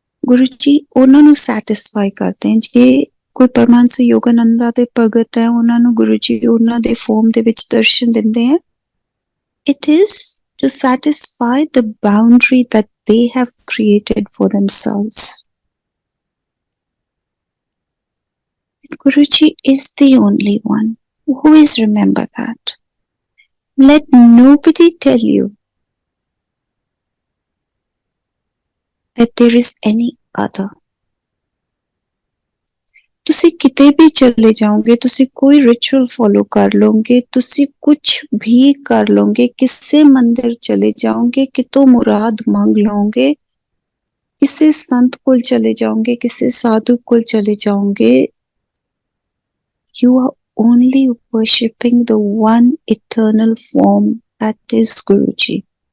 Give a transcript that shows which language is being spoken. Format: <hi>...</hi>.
<pa>Guruji ਉਹਨਾਂ ਨੂੰ satisfy ਕਰਦੇ हैं. ਜੇ ਕੋਈ ਪਰਮਾਨਸ ਯੋਗਾਨੰਦਾ ਦੇ ਭਗਤ ਹੈ, ਉਹਨਾਂ ਨੂੰ ਗੁਰੂ ਜੀ ਉਹਨਾਂ ਦੇ ਫਾਰਮ ਦੇ ਵਿੱਚ ਦਰਸ਼ਨ ਦਿੰਦੇ ਹੈ.</pa> <en>It is to satisfy the boundary that they have created for themselves. Guruji is the only one. Always remember that. Let nobody tell you that there is any other.</en> <pa>ਤੁਸੀਂ ਕਿਤੇ ਵੀ ਚਲੇ ਜਾਓਗੇ, ਤੁਸੀਂ ਕੋਈ ਰਿਚੁਅਲ ਫੋਲੋ ਕਰ ਲਓਗੇ, ਤੁਸੀਂ ਕੁਝ ਵੀ ਕਰ ਲਓਗੇ, ਕਿਸੇ ਮੰਦਿਰ ਚਲੇ ਜਾਓਗੇ, ਕਿਤੋਂ ਮੁਰਾਦ ਮੰਗ ਲਓਗੇ, ਕਿਸੇ ਸੰਤ ਕੋਲ ਚਲੇ ਜਾਓਗੇ, ਕਿਸੇ ਸਾਧੂ ਕੋਲ ਚਲੇ ਜਾਓਗੇ,</pa> <en>you are only worshipping the one eternal form that is Guruji.</en>